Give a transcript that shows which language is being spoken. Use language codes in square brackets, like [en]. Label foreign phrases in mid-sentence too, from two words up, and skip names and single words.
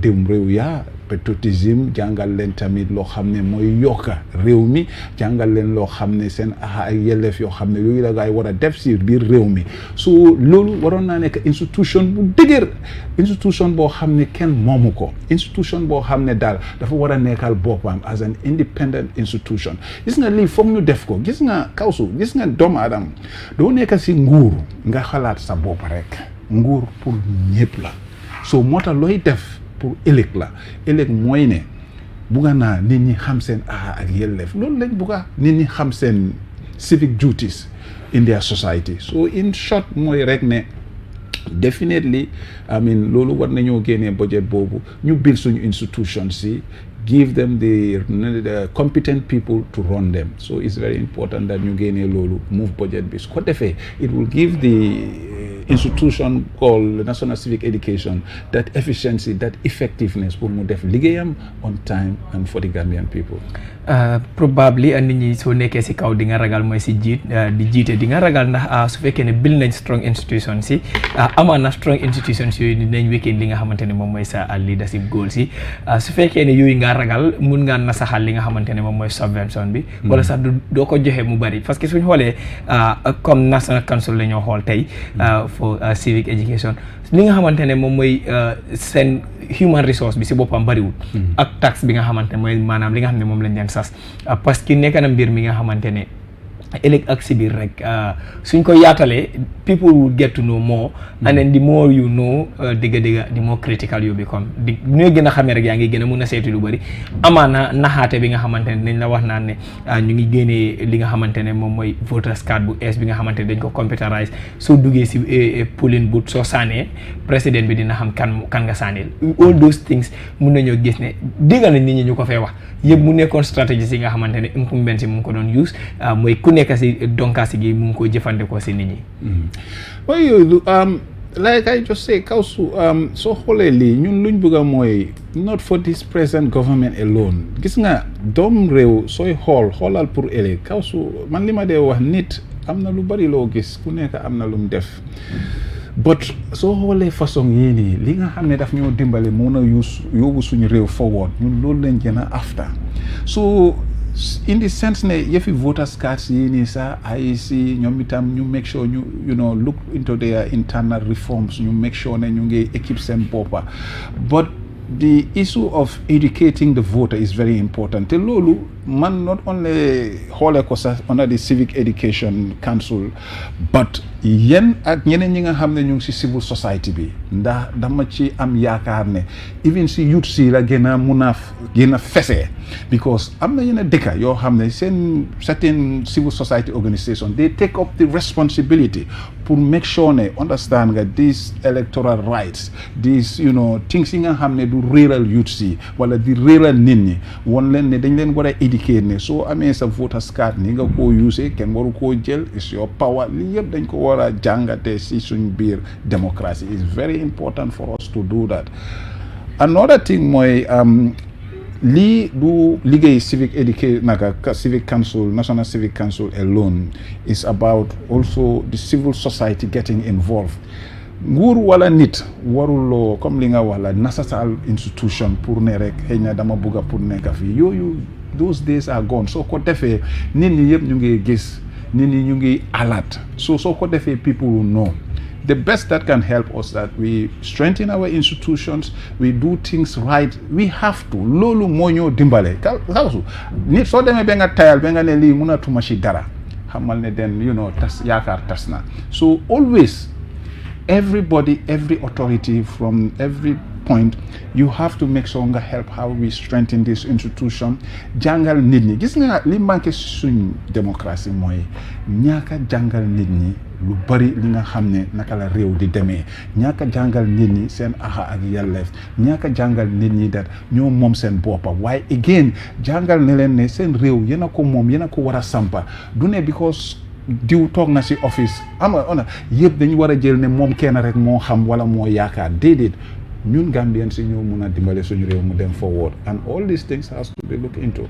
[wo] déwum réew yaa patriotisme jàngal leen tamit loo xam ne mooy yokka réew mi jàngal leen loo xam ne seen ak yelleef yoo xam ne yooyu la gaay war a def si biir réew mi so loolu waroon naa nekk institution bu dëgër institution boo xam ne kenn moomu ko institution boo xam ne daal dafa war a nekkal boppam [en] as an independent institution [wo] gis nga lii foog ñu def ko gis nga kawsu gis nga doomu aadama doo nekk si nguur nga xalaat sa bopp rek nguur pour ñëpp la so moo tax looy def pour ëllëg la ëllëg mooy ne bugga naa nit ñi xam seen ak yelleef loolu lañ bugga nit ñi xam seen [en] civic duties in their society so in short [wo] mooy rek ne [en] definitely I mean [wo] loolu war nañoo génnee budget boobu ñu build suñu institutions si [en] give them the competent people to run them so it's very important that [wo] ñu génnee loolu [en] move budget [wo] bi su ko defee [en] it will give the institution called the National Civic Education, that efficiency, that effectiveness [wo] pour mu def liggéeyam [en] on time and for the Gambian people. [wo] Probably nit ñi soo nekkee si kaw di nga ragal mooy si jiit di jiite di nga ragal ndax su fekkee ne build nañ [en] strong institutions [wo] si amaan na [en] strong institutions [wo] yooyu dinañ weekend li nga xamante ne moom mooy sa [en] leadership goals [wo] yi su fekkee ne yooyu nga ragal mun ngaa nasaxal li nga xamante ne moom mooy subvention bi wala sax doo ko joxe mu bari [fr] parce que [wo] suñ xoolee comme National Council la ñoo xool tey [en] for civic education [wo] li nga xamante ne moom mooy seen [en] human resource [wo] bi si boppam bariwul ak tax bi nga xamante ne mooy maanaam li nga xam ne moom lañ leen sas [fr] parce que [wo] nekk na mbir mi nga xamante ne ëllëg ak si biir rek suñ ko yaatalee [en] people will get to know more and then the more you know [wo] dëgg-dëgg [en] the more critical you become [wo] di ñooy gën a xamee rek yaa ngi gën a mun a seetu lu bëri amaana naxaate bi nga xamante ne dañ la wax naan ne ñu ngi génnee li nga xamante ne moom mooy [en] voters card [wo] bu ees bi nga xamante ne dañ ko computerise soo duggee si [en] polling booth [wo] soo saanee président bi dina xam kan nga saaneel [en] all those things [wo] mun nañoo gis ne déggal nañ nit ñi ñu ko fee wax yëpp mu nekkoon stratégie yi nga xamante ne incumbents yi mu ngi ko doon use mooy ku nekk si donkaasi gi mu ngi ko jëfandikoo si nit ñi. waaye yooyu [en] like I just say [wo] Kawsu soo xoolee lii ñun luñ bëgg a mooy [en] not for this present government alone [wo] gis nga doom réew sooy xoolal pour ëllëg Kawsu man li ma dee wax nit am na lu bari loo gis ku nekk am na lu mu def but soo xoolee façon yii nii li nga xam ne daf ñoo dimbale mun a yóbbu suñu réew forward ñun loolu lañ gën a [en] after so in the sense [wo] ne yëfi [en] voters cards [wo] yii nii sax IEC ñoom itam ñu [en] make sure [wo] ñu [en] look into their internal reforms [wo] ñu [en] make sure [wo] ne ñu ngi équipe seen boppa [en] but the issue of educating the voter is very important [wo] te loolu man [en] not only [wo] xoolee ko sax [en] under the Civic Education Council but [wo] yéen ak ñeneen ñi nga xam ne ñu ngi si [en] civil society [wo] bi ndax dama ci am yaakaar ne even si youth si la gën a fese because am na yenn dëkka yoo xam ne seen [en] certain civil society organisation they take up the responsibility [wo] pour [en] make sure [wo] ne understand nga [en] these electoral rights these things [wo] yi nga xam ne du réeral youth si wala di réeral nit ñi won leen ne dañ leen war a éduquer ne soo amee sa [en] voters card [wo] ni nga koo use kenn waru koo jël [en] is your power [wo] li yëpp dañ ko war a jàngate si suñ biir [en] democracy is very important for us to do that. Another thing [wo] mooy lii du liggéey [en] Civic Council National Civic Council alone is about also the civil society getting involved. [wo] nguur wala nit waruloo comme li nga wax la [en] national institution [wo] pour ne rek xëy na dama bugga pour nekk fii yooyu [en] those days are gone [wo] soo ko defee nit ñi yëpp ñu ngi gis nit ñi ñu ngi alert soo ko defee [en] people will know the best that can help us that we strengthen our institutions we do things right we have to [wo] loolu moo ñoo dimbale Kawsu nit soo demee ba nga tayal ba nga ne lii mënatuma ci dara xamal ne den tas yaakaar tas na [en] so always everybody, every authority from every point, you have to make sure [wo] nga [en] help how we strengthen this institution. [wo] Jàngal nit ñi gis nga li manqué suñ démocratie mooy ñaaka jàngal nit ñi lu bari li nga xam ne naka la réew di demee ñaaka jàngal nit ñi seen axa ak yelleef ñaaka jàngal nit ñi dat ñoo moom seen boppa waaye again jàngal ne leen ne seen réew yéen a ko moom yéen a ko war a sampa du ne because diw toog na si office ona yëpp dañu war a jël ne moom kenn rek moo xam wala moo yaakaar déedéet ñun Gambien si ñoo mun a dimbale suñu réew mu dem forward [en] and all these things has to be looked into.